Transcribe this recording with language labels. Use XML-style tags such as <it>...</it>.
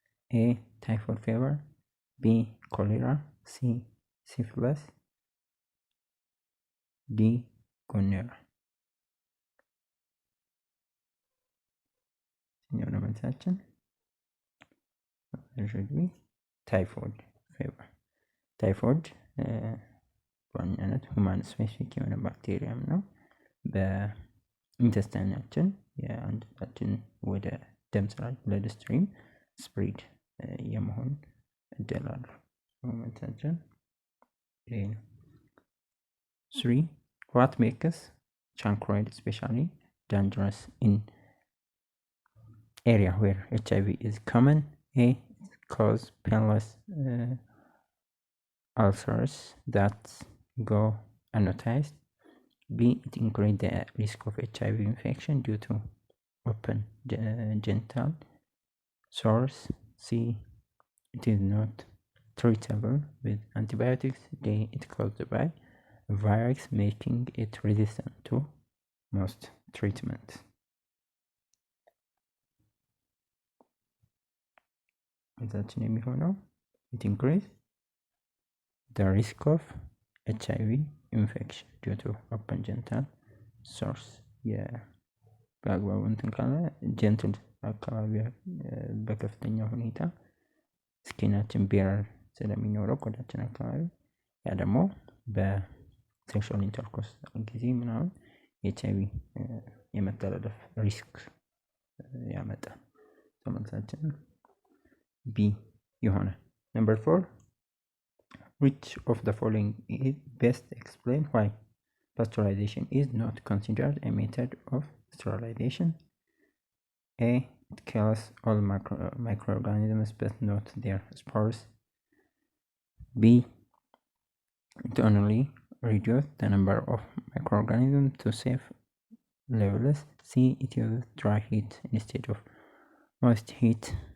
<en>A. Typhoid fever. B. Cholera. C. Syphilis. D. Gonorrhea.</en> <am>መልሳችን</am> <en>should be typhoid fever.</en> <am>ታይፎይድ በዋናነት</am> <en>ሁማን ስፔሲፊክ</en> <am>የሆነ ባክቴሪያም ነው። በኢንተስታይናችን የአንጀታችን ወደ ደም ስርዓት</am> <en>ብለድ ስትሪም ስፕሪድ</en> <am>የመሆን እድል አለው። መልሳችን ይሄ ነው። 3.</am> <en>What makes chancroid especially dangerous in area where HIV is common? A. Cause painless ulcers that go unnoticed. B. It increases the risk of HIV infection due to open genital sores. C. It is not treatable with antibiotics. D. It caused by virus making it resistant to most treatments.</en> <am>መልሳችን የሚሆነው</am> <en>it increases the risk of HIV infection due to open genital sores.</en> <am>በአግባቡ እንትን ካለ ጀንትል አካባቢ በከፍተኛ ሁኔታ ስኪናችን ቤረር ስለሚኖረው ቆዳችን አካባቢ ያ ደግሞ በሴክሹዋል ኢንተርኮርስ ጊዜ ምናምን HIV የመተላለፍ ሪስክ ያመጣል። መልሳችን B ይሆናል።</am> <en>Number 4, which of the following is best explain why pasteurization is not considered a method of sterilization? A. It kills all microorganisms but not their spores. B. it only reduces the number of microorganisms to safe levels. C, it uses dry heat instead of moist heat.</en>